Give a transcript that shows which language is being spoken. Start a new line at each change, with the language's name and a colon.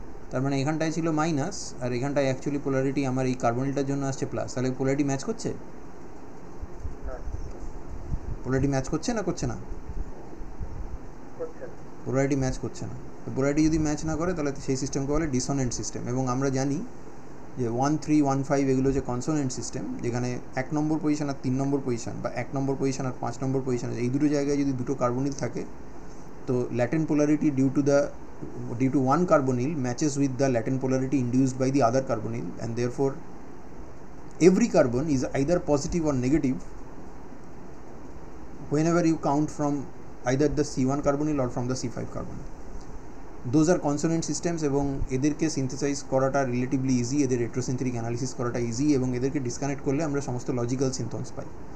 Bangla: তার মানে এখানটায় ছিল মাইনাস, আর এখানটায় অ্যাকচুয়ালি পোলারিটি আমার এই কার্বনিলটার জন্য আসছে প্লাস। তাহলে পোলারিটি ম্যাচ করছে? পোলারিটি ম্যাচ করছে না করছে না? পোলারিটি ম্যাচ করছে না। তো পোলারিটি যদি ম্যাচ না করে তাহলে সেই সিস্টেমকে বলে ডিসোনেন্ট সিস্টেম। এবং আমরা জানি যে 1, 3, 1, 5 এগুলো হচ্ছে কনসোনেন্ট সিস্টেম, যেখানে 1 নম্বর পজিশন আর 3 নম্বর পজিশন, বা 1 নম্বর পজিশন আর 5 নম্বর পজিশন, এই দুটো জায়গায় যদি দুটো কার্বনিল থাকে, তো latent polarity
English: due to one carbonyl matches with the latent polarity induced by the other carbonyl, and therefore every carbon is either positive or negative whenever you count from either the C1 carbonyl or from the C5 carbonyl. Those are consonant systems
Bangla: এবং এদেরকে synthesise করাটা relatively easy, এদের রেট্রোসিনথেটিক analysis করাটা easy, এবং এদেরকে disconnect করলে আমরা সমস্ত লজিক্যাল সিনথনস পাই।